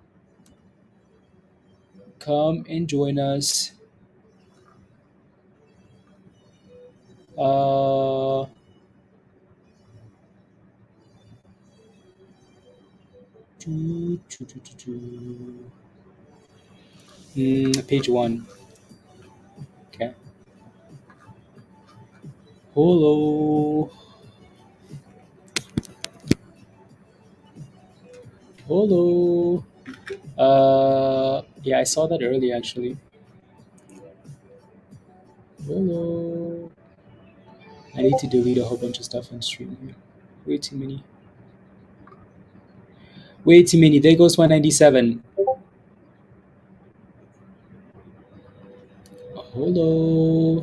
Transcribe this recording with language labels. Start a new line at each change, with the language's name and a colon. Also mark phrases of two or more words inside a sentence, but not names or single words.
English: Come and join us. Uh, page one. Okay. Holo. Holo. Yeah, I saw that earlier actually. Holo. I need to delete a whole bunch of stuff on stream here. Way too many. Way too many. There goes 197. Holo.